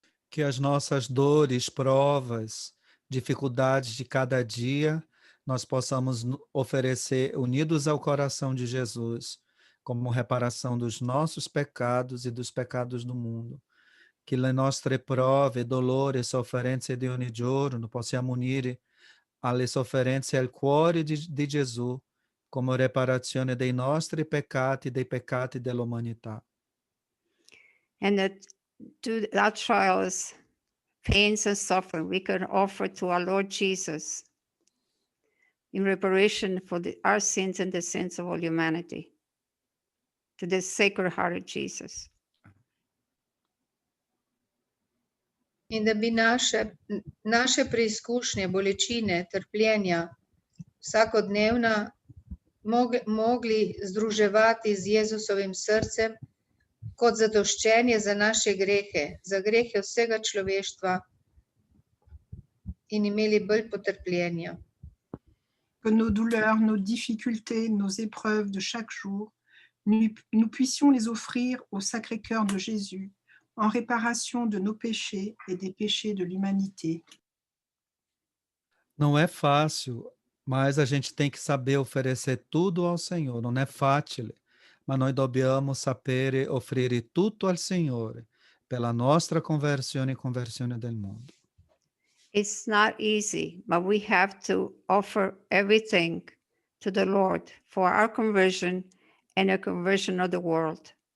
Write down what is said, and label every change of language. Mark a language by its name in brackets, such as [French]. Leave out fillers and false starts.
[Portuguese] Que as nossas dores, provas, dificuldades de cada dia, nós possamos oferecer unidos ao coração de Jesus, como reparação dos nossos pecados e dos pecados do mundo. [Italian] Que le nostre prove, dolori, sofferenze di ogni giorno possiamo unire alle sofferenze al cuore di Gesù come reparazione dei nostri peccati e dei peccati dell'umanità. [English] And that to our trials, pains and suffering, we can offer to our Lord Jesus in reparation for our sins and the sins of all humanity, to the Sacred Heart of Jesus. [Slovenian] In da bi naše preizkušnje, bolečine, trpljenja, vsakodnevna, mogli združevati z Jezusovim srcem kot zadoščenje za naše grehe, za grehe vsega človeštva in imeli bolj potrpljenja. [French] Que nos douleurs, nos difficultés, nos épreuves de chaque jour, nous puissions les offrir au Sacré-Cœur de Jésus en réparation de nos péchés et des péchés de l'humanité. [Portuguese] Não é fácil, mas a gente tem que saber oferecer tudo ao Senhor. [Italian] Non è facile, ma noi dobbiamo sapere offrire tutto al Signore per la nostra conversione e conversione del mondo. [English] It's not easy, but we have to offer everything to the Lord for our conversion and the conversion of the world.